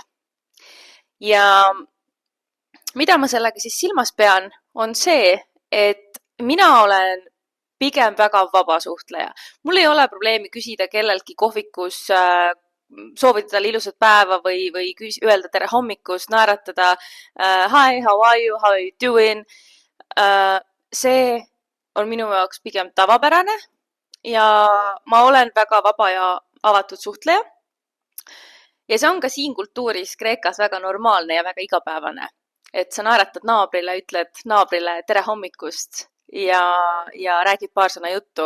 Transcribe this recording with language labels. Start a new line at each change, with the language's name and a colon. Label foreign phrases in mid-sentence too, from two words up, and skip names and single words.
Estonian: Ja mida ma sellega siis silmas pean, on see, et mina olen pigem väga vaba suhtleja. Mul ei ole probleemi küsida kellelgi kohvikus, soovida talle ilusat päeva või öelda tere hommikust, naeratada
English: hi, how are you, how are you doing.
Estonian: See on minu jaoks pigem tavapärane ja ma olen väga vaba ja avatud suhtleja. Ja see on ka siin kultuuris Kreekas väga normaalne ja väga igapäevane. Et sa naeratad naabrile, ütled naabrile tere hommikust ja räägid paar sõna juttu.